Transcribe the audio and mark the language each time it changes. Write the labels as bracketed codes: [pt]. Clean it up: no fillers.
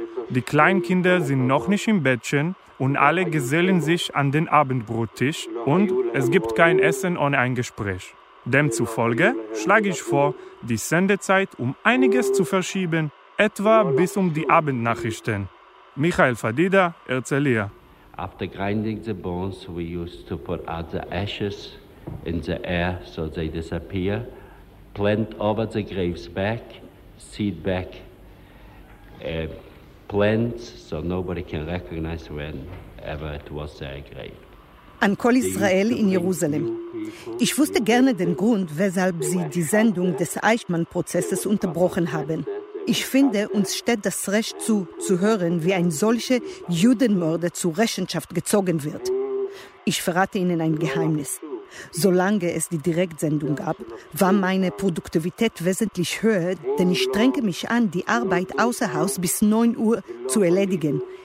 [de] Die Kleinkinder sind noch nicht im Bettchen und alle gesellen sich an den Abendbrottisch. Und es gibt kein Essen ohne ein Gespräch. Demzufolge schlage ich vor, die Sendezeit um einiges zu verschieben, etwa bis um die Abendnachrichten. Michael Fadida, Herzliya. [en] After grinding the bones, we used to put out the ashes in the air so they disappear, plant over the graves back, seed back plants so nobody can recognize whenever it was their grave. [de] An Kol Israel in Jerusalem. Ich wusste gerne den Grund, weshalb Sie die Sendung des Eichmann-Prozesses unterbrochen haben. Ich finde, uns steht das Recht zu hören, wie ein solcher Judenmörder zur Rechenschaft gezogen wird. Ich verrate Ihnen ein Geheimnis. Solange es die Direktsendung gab, war meine Produktivität wesentlich höher, denn ich strenge mich an, die Arbeit außer Haus bis 9 Uhr zu erledigen.